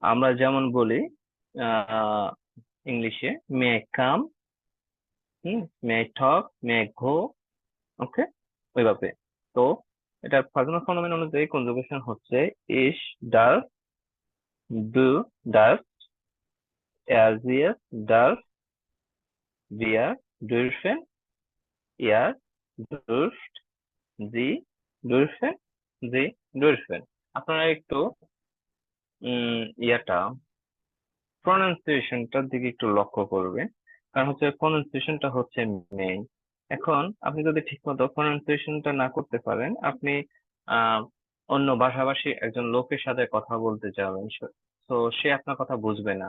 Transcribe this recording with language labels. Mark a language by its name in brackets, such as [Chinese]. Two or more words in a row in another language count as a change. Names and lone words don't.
[Bangla] আমরা যেমন বলি ইংলিশে [English] may I come, may I talk, may I go, [Bangla] ওকে, ওইভাবে। তো এটার ফাংশনাল ফর্ম অনুযায়ী কনজুগেশন হচ্ছে [German] ich, darf, du, darfst, er, sie, das, wir, dürfen, ihr, dürft, sie, dürfen, sie, dürfen। [Bangla] আপনারা একটু ইয়াটা প্রনাউন্সিয়েশনটার দিকে একটু লক্ষ্য করবেন, কারণ হচ্ছে প্রনাউন্সিয়েশনটা হচ্ছে মেইন। এখন আপনি যদি ঠিকমতো প্রনাউন্সিয়েশনটা না করতে পারেন, আপনি আহ অন্য ভাষাভাষী একজন লোকের সাথে কথা বলতে যাবেন, তো সে আপনার কথা বুঝবে না।